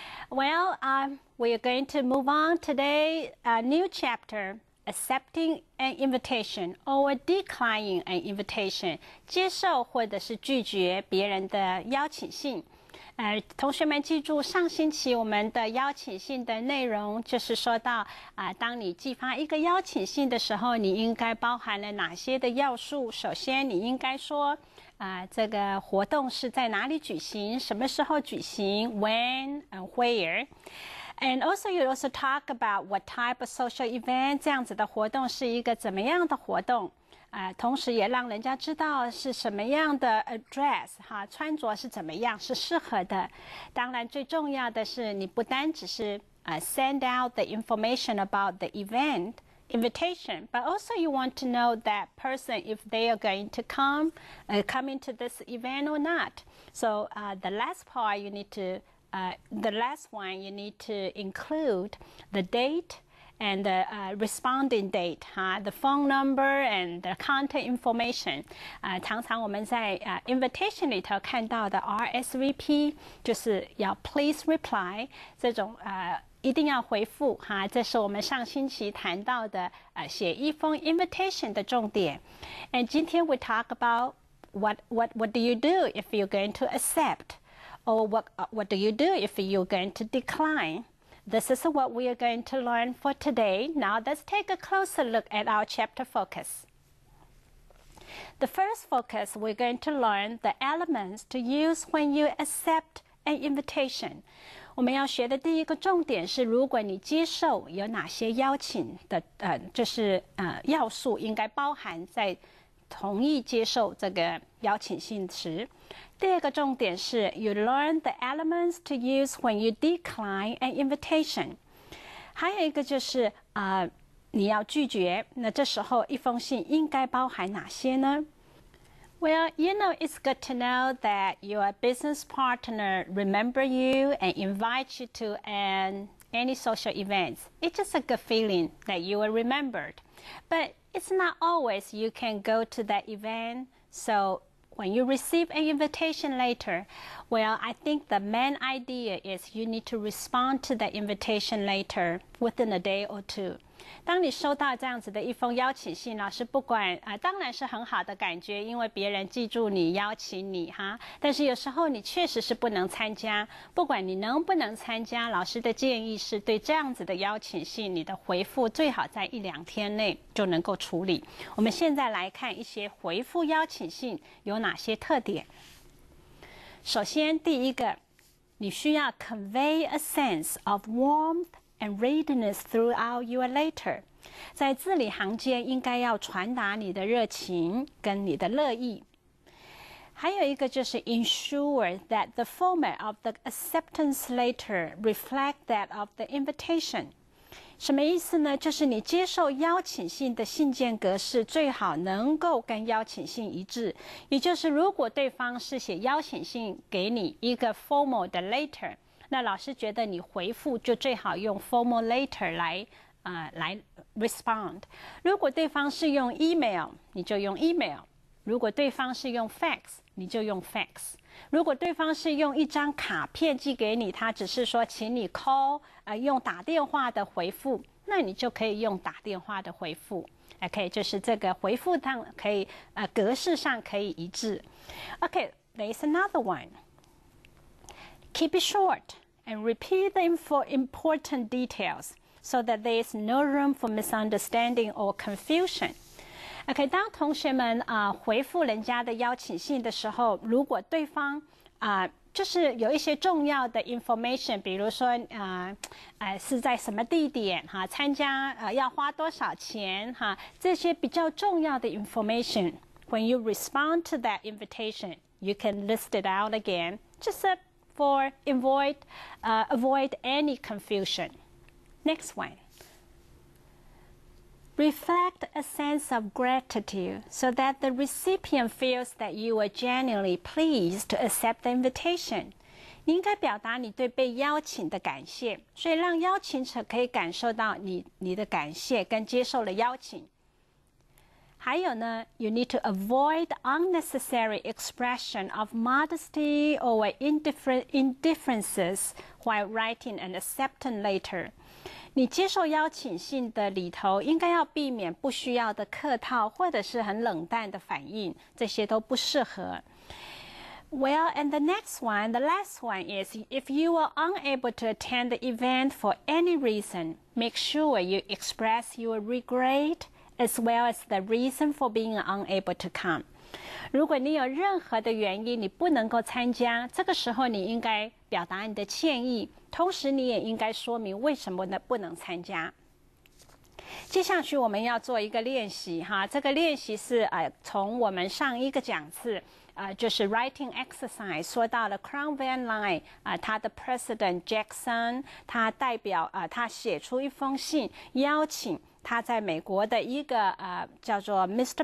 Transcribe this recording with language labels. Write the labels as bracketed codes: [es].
[en] Well, we are going to move on today, a new chapter, Accepting an Invitation or Declining an Invitation, [zh] 接受或者是拒绝别人的邀请信。同学们记住，上星期我们的邀请信的内容就是说到当你寄发一个邀请信的时候，你应该包含了哪些的要素。首先，你应该说这个活动是在哪里举行，什么时候举行 ， [en] when and where。And also, you also talk about what type of social event [zh] 这样子的活动是一个怎么样的活动。同时也让人家知道是什么样的dress 穿着是怎么样是适合的。当然最重要的是你不单只是 [en] send out the information about the event invitation, but also you want to know that person if they are going to come into this event or not. So the last part you need to the last one you need to include the date and the responding date, the phone number and the contact information. [zh] 常常我们在invitation 里头看到的 RSVP 就是要 [en] please reply [zh] 这种一定要回复这是我们上星期谈到的写一封 invitation 的重点。 [en] And [zh] 今天 [en] we talk about what do you do if you're going to accept, or what do you do if you're going to decline?This is what we are going to learn for today. Now let's take a closer look at our chapter focus. The first focus, we're going to learn the elements to use when you accept an invitation. [zh] 我们要学的第一个重点是，如果你接受有哪些邀请的就是要素应该包含在同意接受这个邀请信时。第二个重点是 [en] you learn the elements to use when you decline an invitation. [zh] 还有一个就是你要拒绝，那这时候一封信应该包含哪些呢？ [en] Well, you know, it's good to know that your business partner remember you and invite you to any social events. It's just a good feeling that you are remembered. But it's not always you can go to that event. So when you receive an invitation later, well, I think the main idea is you need to respond to the invitation later within a day or two. [zh] 当你收到这样子的一封邀请信，老师不管当然是很好的感觉，因为别人记住你邀请你但是有时候你确实是不能参加，不管你能不能参加，老师的建议是对这样子的邀请信，你的回复最好在1-2天内就能够处理。我们现在来看一些回复邀请信有哪些特点。首先第一个，你需要 [en] convey a sense of warmth and readiness throughout your letter. [zh] 在字里行间应该要传达你的热情跟你的乐意。还有一个就是 [en] ensure that the format of the acceptance letter reflect that of the invitation. [zh] 什么意思呢？就是你接受邀请信的信件格式最好能够跟邀请信一致，也就是如果对方是写邀请信给你一个 formal 的 letter，那老师觉得你回复就最好用 formal letter 来 respond。如果对方是用 email， 你就用 email； 如果对方是用 fax， 你就用 fax； 如果对方是用一张卡片寄给你，他只是说请你 call， 用打电话的回复，那你就可以用打电话的回复。 OK， 就是这个回复上可以格式上可以一致。 [en] OK， there's another one.Keep it short and repeat the important details so that there is no room for misunderstanding or confusion. [zh] OK， 当同学们回复人家的邀请信的时候，如果对方就是有一些重要的 information， 比如说是在什么地点参加要花多少钱这些比较重要的 information. [en] When you respond to that invitation, you can list it out again. Just for avoid any confusion. Next one. Reflect a sense of gratitude so that the recipient feels that you are genuinely pleased to accept the invitation. [zh] 你应该表达你对被邀请的感谢，所以让邀请者可以感受到你的感谢跟接受了邀请。还有呢 [en] ，you need to avoid unnecessary expression of modesty or indifferences while writing an acceptance letter。 [zh] 你接受邀请信的里头，应该要避免不需要的客套或者是很冷淡的反应，这些都不适合。 [en] Well, and the next one, the last one is if you are unable to attend the event for any reason, make sure you express your regret as well as the reason for being unable to come. [zh] 如果你有任何的原因你不能够参加，这个时候你应该表达你的歉意，同时你也应该说明为什么呢不能参加。接下去我们要做一个练习哈，这个练习是从我们上一个讲次就是 [en] writing exercise [zh] 说到了 Crown Van Line 他的 President Jackson 他代表他写出一封信邀请他在美国的一个叫做 Mr.